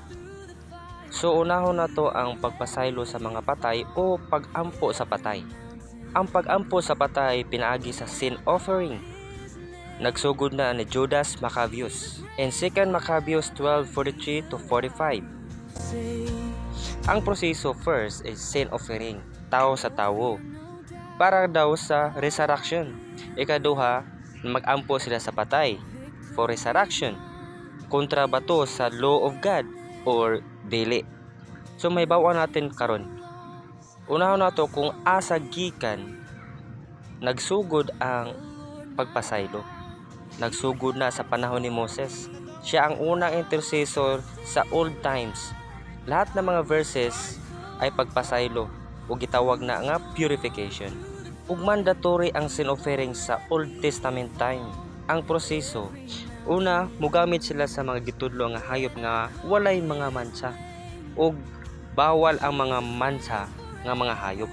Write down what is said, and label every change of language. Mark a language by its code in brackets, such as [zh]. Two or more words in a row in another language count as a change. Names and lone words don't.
[ceb] So unahon na to ang pagpasaylo sa mga patay o pag-ampo sa patay. Ang pag-ampo sa patay pinaagi sa [en] sin offering. [ceb] Nagsugod na ni Judas Maccabeus [en] in 2 Maccabeus 12:43 to 45. [ceb] Ang proseso [en] first is sin offering, [ceb] tao sa tao, para daw sa resurrection. Ikaduha, mag-ampo sila sa patay [en] for resurrection, [ceb] kontra bato sa [en] law of God or [ceb] dili. So may bawa natin karon. Unahon nato kung asa gikan nagsugod ang pagpasaylo. Nagsugod na sa panahon ni Moses. Siya ang unang intercessor sa [en] old times. [tl] Lahat ng mga verses ay [ceb] pagpasaylo o gitawag na nga purification. Ug mandatory ang [en] sin offering [ceb] sa [en] Old Testament time. [ceb] Ang proseso, una, mugamit sila sa mga gitudlo nga hayop nga walay mga mansa ug bawal ang mga mansa nga mga hayop.